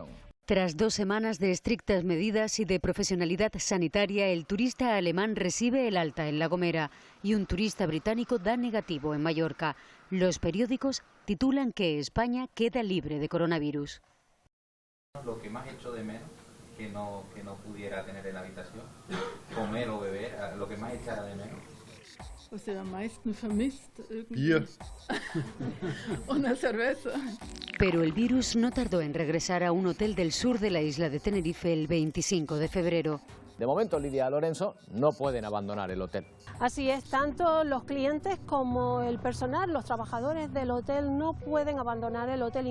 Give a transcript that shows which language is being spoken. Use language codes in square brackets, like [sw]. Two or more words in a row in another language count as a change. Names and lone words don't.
[es] Tras 2 semanas de estrictas medidas y de profesionalidad sanitaria, el turista alemán recibe el alta en La Gomera y un turista británico da negativo en Mallorca. Los periódicos titulan que España queda libre de coronavirus. Lo que más echo de menos, que no pudiera tener en la habitación, comer o beber, lo que más echara de menos. [de] Was ihr am meisten vermisst? Bier. [es] Una cerveza. Pero el virus no tardó en regresar a un hotel del sur de la isla de Tenerife el 25 de febrero. De momento, Lidia Lorenzo, no pueden abandonar el hotel. Así es, tanto los clientes como el personal, los trabajadores del hotel no pueden abandonar el hotel.